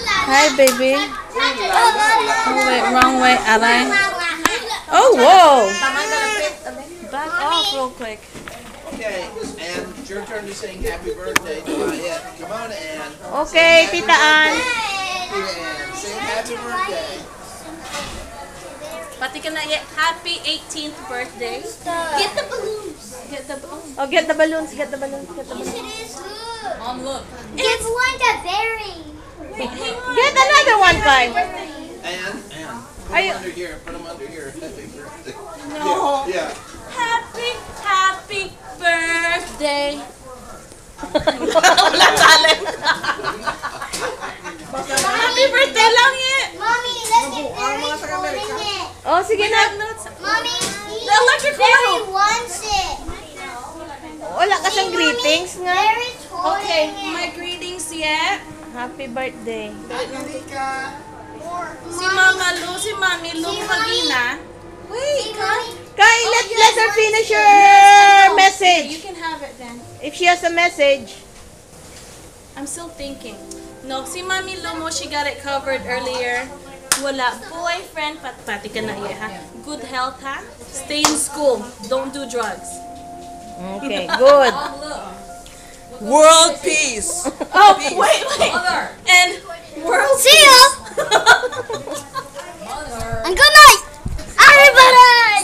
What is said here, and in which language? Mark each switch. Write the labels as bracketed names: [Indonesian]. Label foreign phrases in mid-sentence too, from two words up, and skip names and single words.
[English] Hi, baby. Oh, wait, wrong way. Aray. Oh, whoa. Back off real quick. Okay, and it's your turn to sing happy birthday to Mayette. Come on, Ann. Okay, Tita Ann. And sing happy birthday. [Filipino] Pati ka na, [English] happy 18th birthday. Get the balloons. Get the Oh, get the balloons, get the balloons, get the balloons. It is good. look. Give one to Barry. Get another one, Kai. Ann, put Are you- them under here. Put them under here. Happy birthday. No. Yeah. Happy birthday. [Filipino] Wala talent. [English] Happy birthday [Filipino] lang eh. [English] Mommy, let's get Barry's holding it. [Filipino] Oh, sige na. [English] Mommy, The electric Barry wheel. wants it. [Filipino] Wala ka siyang greetings nga. [English] Barry's holding Okay, it. my greetings yet. Happy birthday. [Filipino] Si Mama Lu, si Mami Lu Magina. [English] Wait, Kai, let her finish her You message. can have it then. If she has a message. I'm still thinking. No, si Mami Lu mo, she got it covered earlier. [Filipino] Wala boyfriend, pati ka na iya, ha? [English] Good health, ha? Stay in school. Don't do drugs. Okay, good. World peace. Oh, wait. And world See ya. And good night, everybody.